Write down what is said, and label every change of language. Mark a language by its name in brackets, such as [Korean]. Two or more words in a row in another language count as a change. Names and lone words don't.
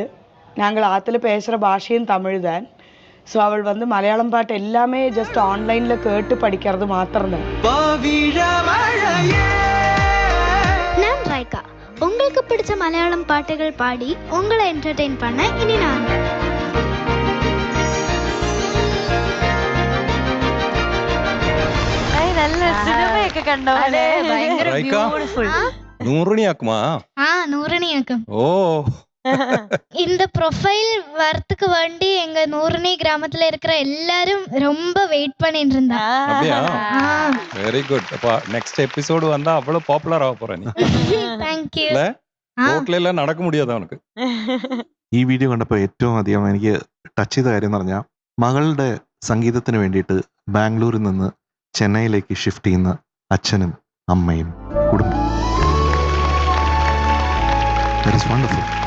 [Tamil] நாங்கள் ஆற்றுல பேசுகிற பாஷையும் தமிழ் தான். ஸோ அவள் வந்து மலையாளம் பாட்டு எல்லாமே [English] just online [Tamil] கேட்டு படிக்கிறது மாத்திரம்தான். நான் ரைகா. உங்களுக்கு பிடிச்ச மலையாளம் பாட்டுகள் பாடி உங்களை என்டர்டெயின் பண்ண இனி நான். [Malayalam] നല്ല സിനിമയൊക്കെ കണ്ടോ? ഭയങ്കര ബ്യൂട്ടിഫുൾ. നൂറണിയാക്കുമാ? നൂറണിയാക്കും. ഓ [Tamil] இந்த ப்ரொஃபைல் வரத்துக்கு வேண்டி எங்க நூறுனி கிராமத்துல இருக்கிற எல்லாரும் ரொம்ப வெயிட் பண்ணிட்டு இருந்தா. அப்படியா? ஆ, [English] very good. [Tamil] அப்ப [English] next episode [Tamil] வந்தா அவ்வளவு பாப்புலர் ஆக போற நீ. [English] thank you. [Tamil] இல்ல ആ, ரோட்டிலெல்லாம் நடக்க முடியாதே அவனுக்கு. [Malayalam] ഈ വീഡിയോ കണ്ടപ്പോൾ ഏറ്റവും അധികം എനിക്ക് ടച്ച് ചെയ്ത കാര്യം എന്ന് പറഞ്ഞാൽ മകളുടെ സംഗീതത്തിന് വേണ്ടിയിട്ട് ബാംഗ്ലൂരിൽ നിന്ന് ചെന്നൈയിലേക്ക് ഷിഫ്റ്റ് ചെയ്യുന്ന അച്ഛനും അമ്മയും കുടുംബം. [English] That is wonderful.